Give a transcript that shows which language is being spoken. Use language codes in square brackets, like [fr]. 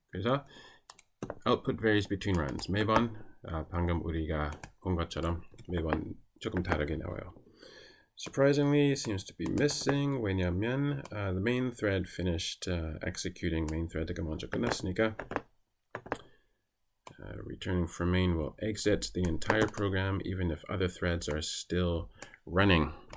[en] 그래서 output varies between runs. [ko] 매번 방금 우리가 본 것처럼 매번 조금 다르게 나와요. [en] Surprisingly, it seems to be missing. 왜냐면 the main thread finished executing. [ko] main thread가 먼저 끝났으니까 [en] returning from main will exit the entire program even if other threads are still running.